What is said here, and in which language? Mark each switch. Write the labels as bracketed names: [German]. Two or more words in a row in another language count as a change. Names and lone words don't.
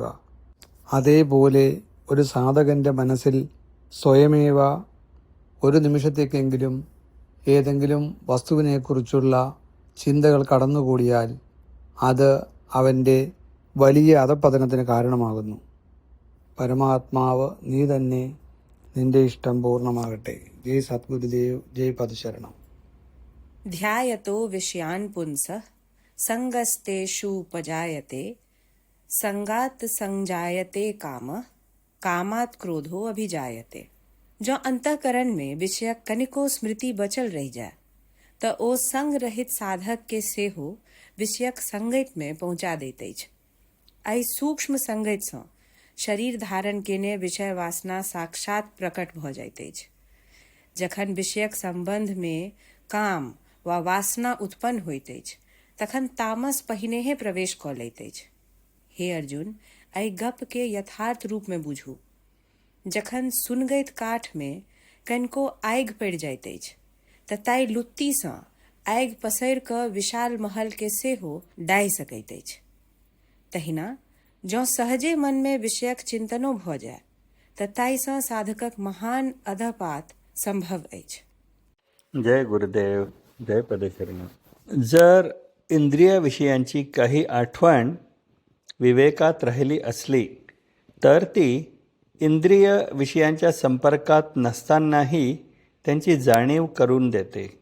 [Malayalam] അതേപോലെ ഒരു സാധകൻ്റെ മനസ്സിൽ സ്വയമേവ ഒരു നിമിഷത്തേക്കെങ്കിലും ഏതെങ്കിലും വസ്തുവിനെക്കുറിച്ചുള്ള ചിന്തകൾ കടന്നുകൂടിയാൽ അത് അവൻ്റെ വലിയ അധപതനത്തിന് കാരണമാകുന്നു. പരമാത്മാവ് നീ തന്നെ, നിന്റെ ഇഷ്ടം പൂർണ്ണമാകട്ടെ. ജയ് സദ്ഗുരുദേവ്, ജയ് പദശരണം. [Sanskrit] ध्यायतो विषयान् पुंसः संगस्तेषुपजायते संगात् संजायते कामः कामात क्रोधो अभिजायते। [Maithili] जो अंतःकरण में विषय कनिको स्मृति बचल रह जाए तो ओ संग रहित साधक के सेहो विषयक संगत में पहुंचा देते छ। आई सूक्ष्म संगत से शरीर धारण केने विषय वासना साक्षात प्रकट भ जाइत अछि। जखन विषयक संबंध में काम वा वासना उत्पन्न होइत अछि तखन तामस पहिनेहे प्रवेश क लैत अछि। हे अर्जुन, एहि गप के यथार्थ रूप में बुझू। जखन सुनगैत काठ में कनिको आगि पड़ि जाइत अछि तऽ ताइ लुत्ती सँ आगि पसरि क विशाल महल के सेहो डाहि सकैत अछि। तहिना जँ सहजे मन में विषयक चिंतनो भ जाय तऽ ताइ सँ साधकक महान अधपात संभव अछि। जय गुरुदेव, जय पदशरण। [Marathi] जर इंद्रिय विषयांची काही आठवण विवेकात राहिली असली तर ती इंद्रिय विषयांच्या संपर्कात नसतानाही त्यांची जाणीव करून देते।